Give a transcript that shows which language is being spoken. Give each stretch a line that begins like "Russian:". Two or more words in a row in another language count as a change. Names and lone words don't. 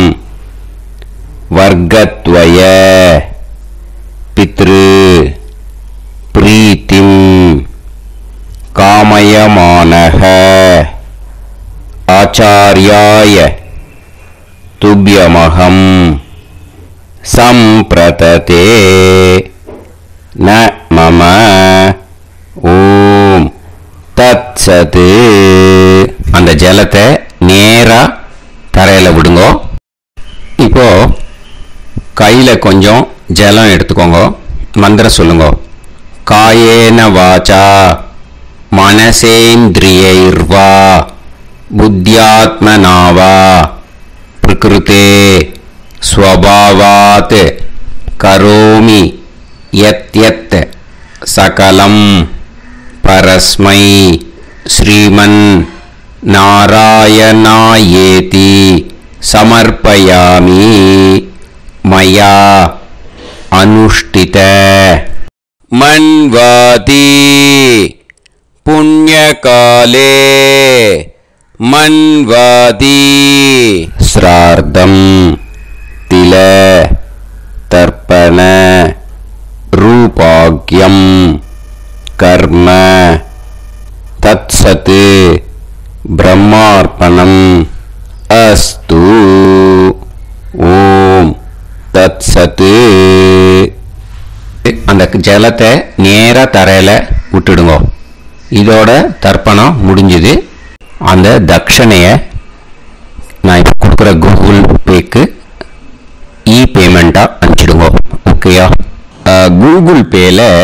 Sanskrit: वर्गद्वय पितृ प्रीतिं कामयमानः आचार्याय तुभ्यमहं संप्रतते न मम ओम तत्सत्.
Tamil: அந்த ஜலத்தை நேரா தரையில விடுங்க. இப்போ கையில கொஞ்சம் ஜலம் எடுத்துக்கோங்க. மந்திரம் சொல்லுங்க.
Sanskrit: காயேன வாச்சா மனசேந்திரியைர்வா புத்தியாத்மனாவா பிரகிருதே ஸ்வபாவாத் கரோமி யத் யத் சகலம் பரஸ்மை ஸ்ரீமன் नारायणायेति समर्पयामि मया अनुष्ठित मन्वाति पुण्यकाले मन्वाति श्रार्धं तिल तर्पण रूपाग्यं कर्म तत्सत् ब्रह्मार्पणम् अस्तु ओम तत्सत्.
Tamil: அந்த ஜலத்தை நேரா தரையில விட்டுடுங்க. இதோட தர்ப்பணம் முடிஞ்சது. அந்த தட்சணையை நான் இப்போ கொடுக்குற கூகுள் பேக்கு பேமெண்ட்டாக அனுப்பிச்சிடுங்க. ஓகேயா? கூகுள் பேல